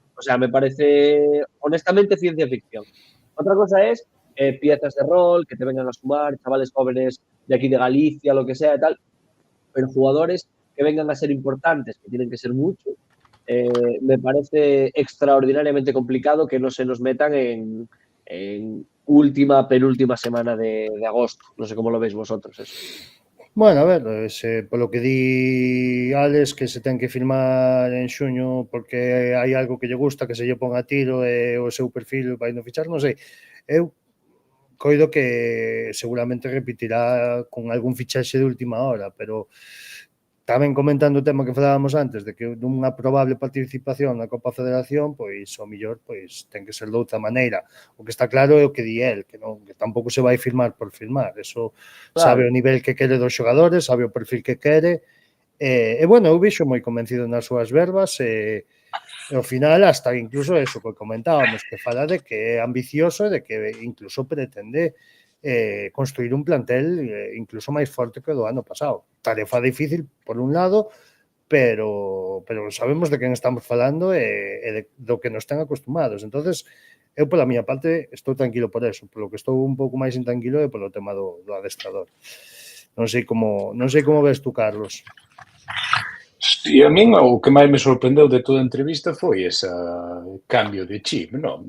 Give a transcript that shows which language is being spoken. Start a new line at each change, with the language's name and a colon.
Spanish: O sea, me parece, honestamente, ciencia ficción. Otra cosa es piezas de rol, que te vengan a sumar, chavales jóvenes de aquí de Galicia, lo que sea y tal, pero jugadores que vengan a ser importantes, que tienen que ser muchos, me parece extraordinariamente complicado que no se nos metan en penúltima semana de agosto. No sé cómo lo veis vosotros eso.
Galician: Bueno, a ver, polo que di Alex, que se ten que firmar en xuño porque hai algo que lle gusta, que se lle pon a tiro e o seu perfil vai no fichar, non sei. Eu coido que seguramente repetirá con algún fichaxe de última hora, pero tamén comentando o tema que falábamos antes de que dunha probable participación na Copa Federación, pois o mellor pois ten que ser de outra maneira. O que está claro é o que di el, que non, que tampouco se vai firmar por firmar. Eso sabe o nivel que quere dos xogadores, sabe o perfil que quere. E bueno, eu vexo moi convencido nas súas verbas e ao final hasta incluso eso que comentábamos, que fala de que é ambicioso e de que incluso pretende construir un plantel incluso máis forte que o do ano pasado. Tarefa difícil, por un lado, pero sabemos de quen estamos falando e do que nos están acostumados. Entonces, eu pola miña parte estou tranquilo por eso, polo que estou un pouco máis intranquilo é polo tema do adestrador. Non sei como ves tú, Carlos. E a min o que máis me sorprendeu de toda a entrevista foi ese cambio de chip, non?